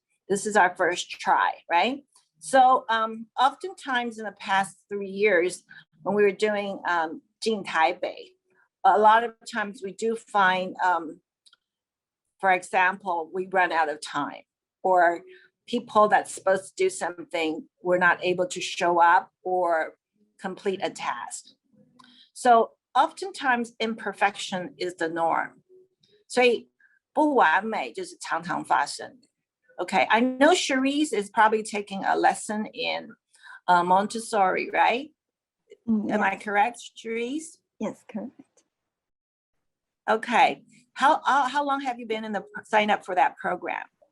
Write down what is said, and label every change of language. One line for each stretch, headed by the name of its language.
English: This is our first try, right? So oftentimes in the past 3 years, when we were doing劲Taipei, a lot of times we do find, for example, we run out of time, or people that's supposed to do something were not able to show up or complete a task. So oftentimes imperfection is the norm.
Chinese: 所以不完美就是常常发生。
English: Okay, I know Cherise is probably taking a lesson in Montessori, right? Yes. Am I correct, Cherise? Yes, correct. Okay, how long have you been in the sign up for that program?